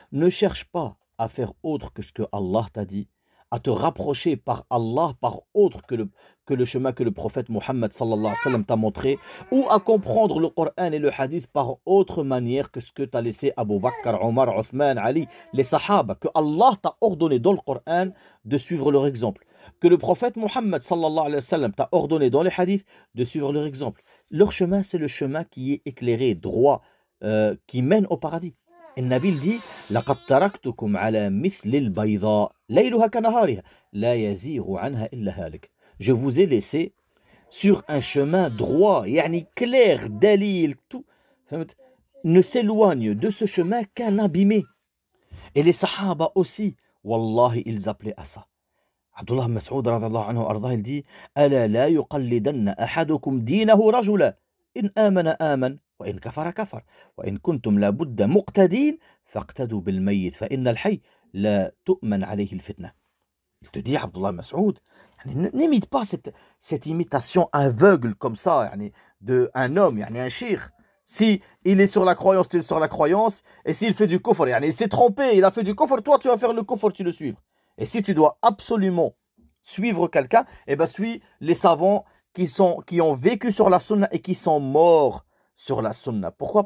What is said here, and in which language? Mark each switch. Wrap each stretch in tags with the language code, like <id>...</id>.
<fr>Ne cherche pas à faire autre que ce que Allah t'a dit, à te rapprocher par Allah, par autre que le chemin que le prophète Mohammed sallallahu alayhi wa sallam t'a montré, ou à comprendre le Coran et le Hadith par autre manière que ce que t'a laissé Abu Bakr, Omar, Othman, Ali, les Sahaba, que Allah t'a ordonné dans le Coran de suivre leur exemple, que le prophète Mohammed sallallahu alayhi wa sallam t'a ordonné dans les Hadiths de suivre leur exemple. Leur chemin, c'est le chemin qui est éclairé, droit, qui mène au paradis. Et Nabil dit</fr> <ar>لقد تركتكم على مثل البيضاء ليلها كنهارها لا يزيغ عنها إلا هالك.</ar> <fr>Je vous ai laissé sur un chemin droit, yani clair, dalil, tout, ne s'éloigne de ce chemin qu'un abîmé. Et les Sahaba aussi, wallahi, ils appelaient à ça. Abdullah Mas'ud radhiyallahu anhu arda, il dit</fr> <ar>ألا لا يقلدن أحدكم دينه رجلا إن آمن آمن وإن كفر كفر وإن كنتم لابد مقتدين فاقتدوا بالميت فإن الحي لا تؤمن عليه الفتنة.</ar> <fr>Il te dit, Abdullah Mas'ud, n'imite pas cette imitation aveugle comme ça, d'un homme, un shir. Si il est sur la croyance, tu es sur la croyance, et s'il fait du kufr, il s'est trompé, il a fait du kufr, toi tu vas faire le kufr, tu le suivre. Et si tu dois absolument suivre quelqu'un, eh ben suis les savants qui ont vécu sur la sunna et qui sont morts sur la sunna. Pourquoi?</fr>